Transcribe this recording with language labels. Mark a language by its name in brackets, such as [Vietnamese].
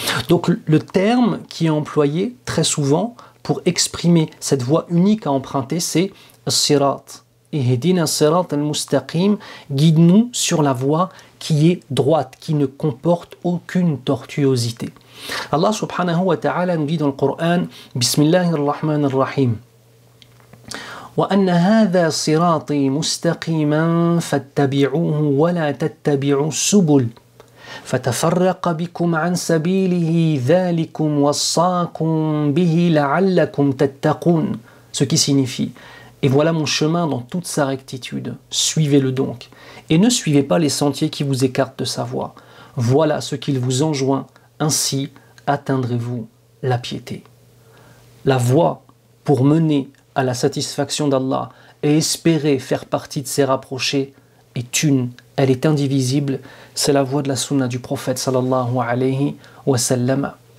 [French] Donc le terme qui est employé très souvent pour exprimer cette voie unique à emprunter, c'est sirat. [Arabic] Ihdina sirat al-mustaqim, [French] guide-nous sur la voie qui est droite, qui ne comporte aucune tortuosité. Allah subhanahu wa ta'ala nous dit dans le Coran, [Arabic] Bismillahir-Rahmanir-Rahim, وَأَنَّ هَذَا صِرَاطِي مُسْتَقِيمًا فَاتَّبِعُوهُ وَلَا تَتَّبِعُوا السُّبُلَ فَتَفَرَّقَ بِكُمْ عَنْ سَبِيلِهِ ذَلِكُمْ وَصَّاكُمْ بِهِ لَعَلَّكُمْ تَتَّقُونَ. [French] Ce qui signifie, et voilà mon chemin dans toute sa rectitude, suivez-le donc, et ne suivez pas les sentiers qui vous écartent de sa voie. Voilà ce qu'il vous enjoint, ainsi atteindrez-vous la piété. La voie pour mener à la satisfaction d'Allah et espérer faire partie de ses rapprochés est une, elle est indivisible, c'est la voie de la sunna du prophète sallallahu alayhi wa sallam.